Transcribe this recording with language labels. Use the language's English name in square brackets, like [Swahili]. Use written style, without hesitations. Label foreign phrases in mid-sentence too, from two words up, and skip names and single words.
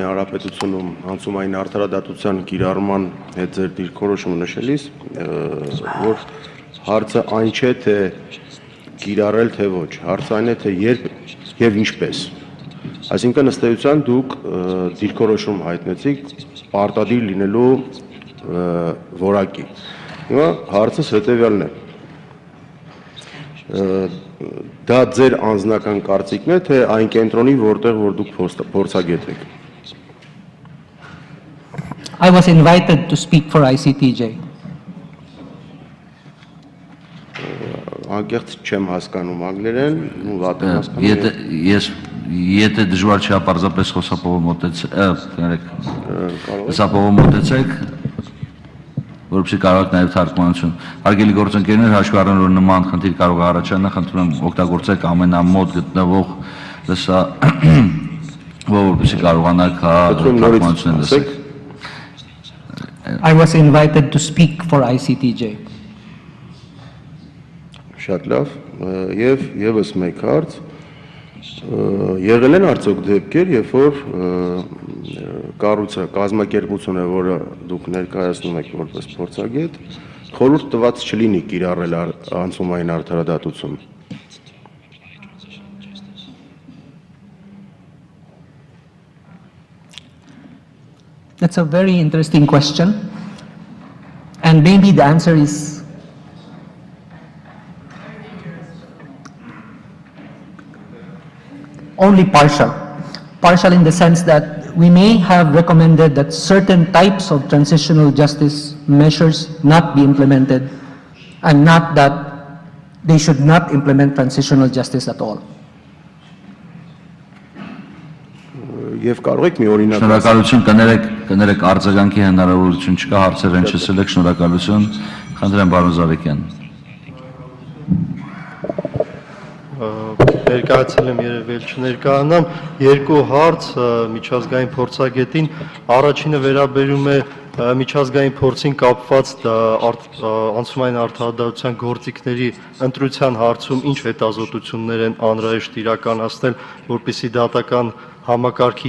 [Armenian] Հանրապետությունում անցումային արդարադատության կիրառման հետ ձեր դիրքորոշումը նշելիս, որ հարցը այն չէ, թե կիրառել, թե ոչ, հարցը այն է, թե երբ եւ ինչպես։ Այսինքն ըստ էության դուք դիրքորոշում հայտնեցիք պարտադիր լինելու որակի։ Հիմա հարցս հետեւյալն է. դա ձեր անձնական կարծիքն է, թե այն կենտրոնի, որտեղ որ դուք փորձագետ եք։ [English] I was invited to speak for ICTJ. [Armenian] Անկեղծ չեմ հասկանում անգլերեն, ու վատ եմ հասկանում։ Եթե դժվար չէ պարզապես խոսափողը մոտեցեք, որպեսզի կարողաք նաև թարգմանություն։ Հարգելի գործընկերներ, հաշվի առնելով որ նման խնդիր կարող է առաջանալ, խնդրում եմ օգտագործեք ամենամոտ գտնվող լսա, որպեսզի կարողանաք թարգմանություն լսել։ [English] I was invited to speak for ICTJ. [Armenian] Շատ լավ, եւ եւս մեկ հարց, եղել են արդյոք դեպքեր, երբ որ կառույցը, կազմակերպությունը, որը դուք ներկայացնում եք որպես փորձագետ, խորհուրդ տված չլինի կիրառել անցումային արդարադատություն։ [English] That's a very interesting question, and maybe the answer is only partial. Partial in the sense that we may have recommended that certain types of transitional justice measures not be implemented, and not that they should not implement transitional justice at all. [Armenian] Եվ կարող եք մի օրինակ Շնորհակալություն, կներեք արձագանքի հնարավորություն չկա, հարցեր են չսելեք, շնորհակալություն, խնդրեմ պարոն Զարեքյան։ Ներկայացել եմ երևել չներկայանամ, երկու հարց միջազգային փորձագետին, առաջինը վերաբերում է միջազգային փորձին կապված անցումային արդարադատության գործիքների ընտրության հարցում ինչ հետազոտություններ են անհրաժեշտ իրականացնել, որպեսզի դատական համակարգի